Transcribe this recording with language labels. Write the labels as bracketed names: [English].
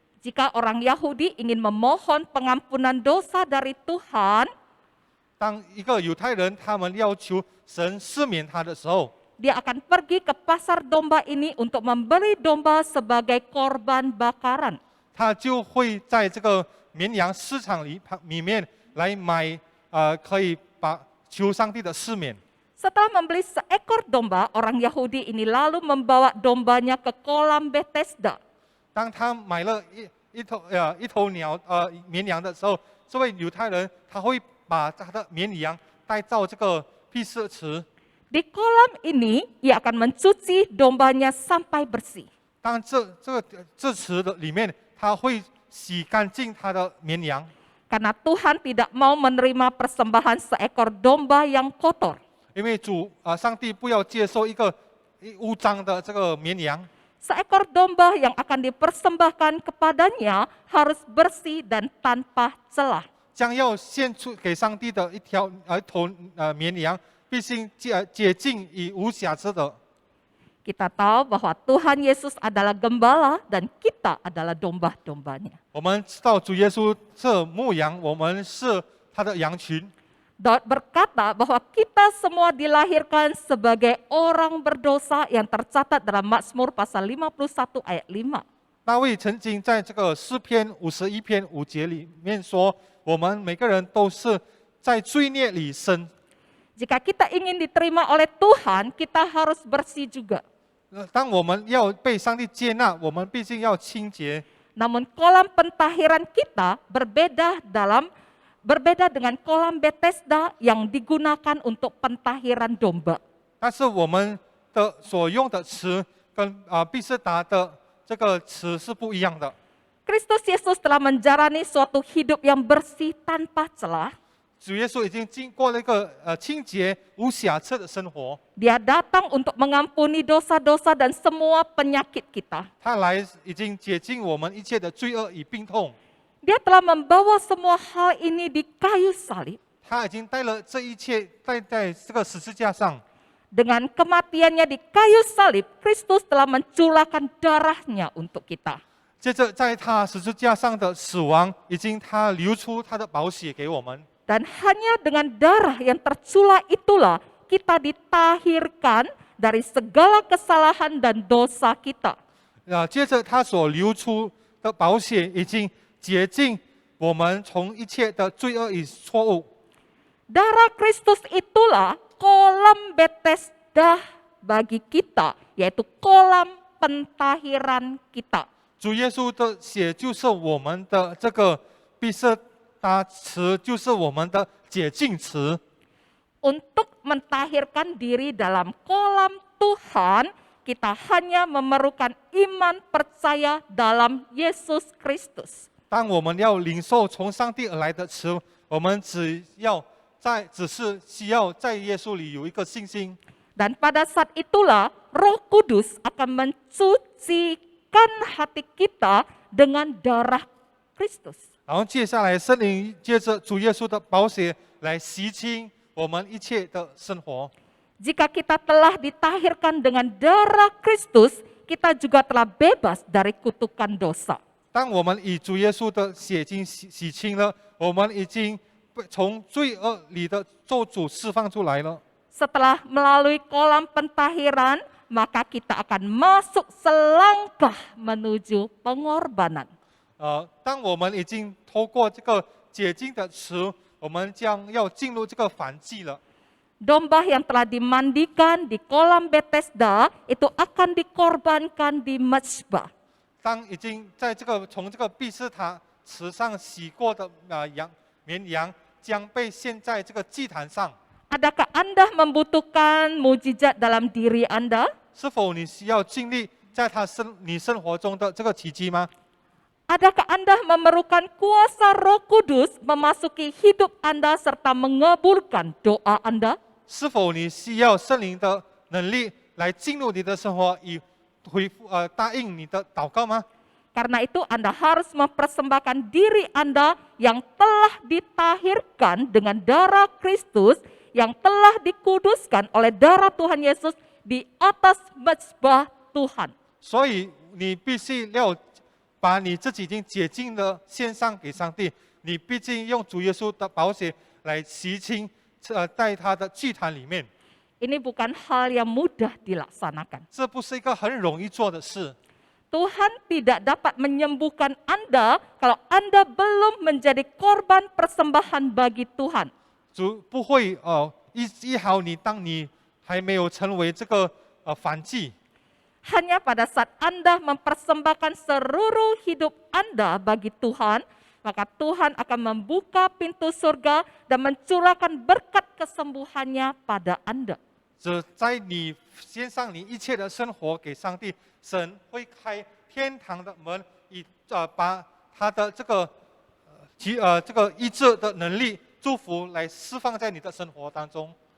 [Indonesian] Jika orang Yahudi ingin memohon pengampunan dosa dari Tuhan, [Chinese] 当一个犹太人他们要求神赦免他的时候， [Indonesian] dia akan pergi ke pasar domba ini untuk membeli domba sebagai korban bakaran. [Chinese] 他就会在这个绵羊市场里面来买，可以把求上帝的赦免。 [Indonesian] Setelah membeli seekor domba, orang Yahudi ini lalu membawa dombanya ke kolam Bethesda. [Chinese] 当他买了一头绵羊的时候，这位犹太人他会把他的绵羊带到这个避世池。 [Indonesian] Di kolam ini, ia akan mencuci dombanya sampai bersih. [Chinese] 当这池的里面，他会洗干净他的绵羊， [Indonesian] Karena Tuhan tidak mau menerima persembahan seekor domba yang kotor. [Chinese] 因为上帝不要接受一个污脏的这个绵羊。 [Indonesian] Seekor domba yang akan dipersembahkan kepadanya harus bersih dan tanpa celah. [Chinese] 将要献出给上帝的一头绵羊，必须洁净与无瑕疵的。 [Indonesian] Kita tahu bahwa Tuhan Yesus adalah gembala dan kita adalah domba-dombanya. [Chinese] 我们知道主耶稣是牧羊，我们是他的羊群。 [Indonesian] Daud berkata bahwa kita semua dilahirkan sebagai orang berdosa yang tercatat dalam Mazmur pasal 51 ayat 5. [Chinese] 大卫曾经在这个诗篇51篇5节里面说，我们每个人都是在罪孽里生。 [Indonesian] Jika kita ingin diterima oleh Tuhan, kita harus bersih juga. [Chinese] 当我们要被上帝接纳，我们必须要清洁。 [Indonesian] Namun kolam pentahiran kita berbeda dengan kolam Bethesda yang digunakan untuk pentahiran domba. [Chinese] 但是我们的所用的词跟毕士达的这个词是不一样的。 [Indonesian] Kristus Yesus telah menjalani suatu hidup yang bersih tanpa celah. [Chinese] 主耶稣已经经过了一个清洁无瑕疵的生活， [Indonesian] Dia datang untuk mengampuni dosa-dosa dan semua penyakit kita. [Chinese] 他来已经洁净我们一切的罪恶与病痛， [Indonesian] Dia telah membawa semua hal ini di kayu salib. [Chinese] 他已经带了这一切带在这个十字架上。 [Indonesian] Dengan kematiannya di kayu salib, Kristus telah mencurahkan darahnya untuk kita. [Chinese] 接着在他十字架上的死亡，已经他流出他的宝血给我们。 [Indonesian] Dan hanya dengan darah yang tercurah itulah kita ditahirkan dari segala kesalahan dan dosa kita. [Chinese] 接着他所流出的宝血已经洁净我们从一切的罪恶与错误。 [Indonesian] Darah Kristus itulah kolam Bethesda bagi kita, yaitu kolam pentahiran kita. [Chinese] 主耶稣的血就是我们的这个必色达池，就是我们的洁净池。 [Indonesian] Untuk mentahirkan diri dalam kolam Tuhan, kita hanya memerlukan iman percaya dalam Yesus Kristus. [Chinese] 当我们要领受从上帝而来的池，我们只是需要在耶稣里有一个信心。 [Indonesian] Dan pada saat itulah Roh Kudus akan mencucikan hati kita dengan darah Kristus. [Chinese] 然后接下来，圣灵借着主耶稣的宝血来洗清我们一切的生活。 [Indonesian] Jika kita telah ditahirkan dengan darah Kristus, kita juga telah bebas dari kutukan dosa. [Chinese] 当我们以主耶稣的血经洗清了，我们已经从罪恶里的咒诅释放出来了。 [Indonesian] Setelah melalui kolam pentahiran, maka kita akan masuk selangkah menuju pengorbanan. [Chinese] 当我们已经透过这个洁净的池，我们将要进入这个燔祭了。 [Indonesian] Domba yang telah dimandikan di kolam Bethesda itu akan dikorbankan di mezbah. [Chinese] 当已经在从这个毕士塔池上洗过的绵羊，将被献在这个祭坛上。 [Indonesian] Adakah Anda membutuhkan mujizat dalam diri Anda? [Chinese] 是否你需要经历在你生活中的这个奇迹吗？ [Indonesian] Adakah Anda memerlukan kuasa Roh Kudus memasuki hidup Anda serta mengabulkan doa Anda? [Chinese] 是否你需要圣灵的能力来进入你的生活，以答应你的祷告吗？ [Indonesian] Karena itu Anda harus mempersembahkan diri Anda yang telah ditahirkan dengan darah Kristus, yang telah dikuduskan oleh darah Tuhan Yesus di atas mezbah Tuhan. [Chinese] 所以你必须要把你自己已经洁净的献上给上帝，你毕竟用主耶稣的宝血来洗清，在他的祭坛里面， [Indonesian] Ini bukan hal yang mudah dilaksanakan. [Chinese] 这不是一个很容易做的事。 [Indonesian] Tuhan tidak dapat menyembuhkan Anda kalau Anda belum menjadi korban persembahan bagi Tuhan. [Chinese] 主不会医好你，当你还没有成为这个燔祭。 [Indonesian] Hanya pada saat Anda mempersembahkan seluruh hidup Anda bagi Tuhan, maka Tuhan akan membuka pintu surga dan mencurahkan berkat kesembuhannya pada Anda. [Chinese] 只在你献上你一切的生活给上帝，神会开天堂的门，把他的这个这个医治的能力、祝福来释放在你的生活当中。